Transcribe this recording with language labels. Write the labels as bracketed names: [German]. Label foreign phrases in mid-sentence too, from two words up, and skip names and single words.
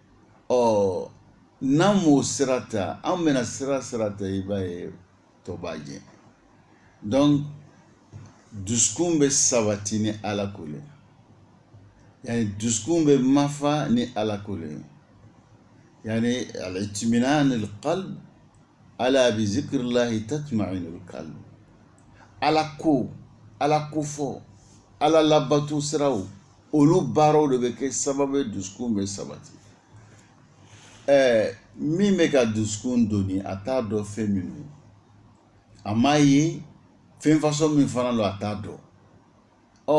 [Bambara] n'an m'o sira ta an bɛna sira ta i b'a ye tɔ b'a jɛ donc dusukun bɛ sabati ni Ala ko le yani dusukun bɛ mafa ni Ala ko le yani [Arabic] الاطمئنان القلب ألا بذكر الله تطمئن القلب [Bambara] Ala ko fɔ Ala labato siraw olu baaraw de bɛ kɛ sababu ye dusukun bɛ sabati min bɛ ka dusukun doni a t'a dɔn fɛn min don a m'a ye fɛn fasɔn min fana don a t'a dɔn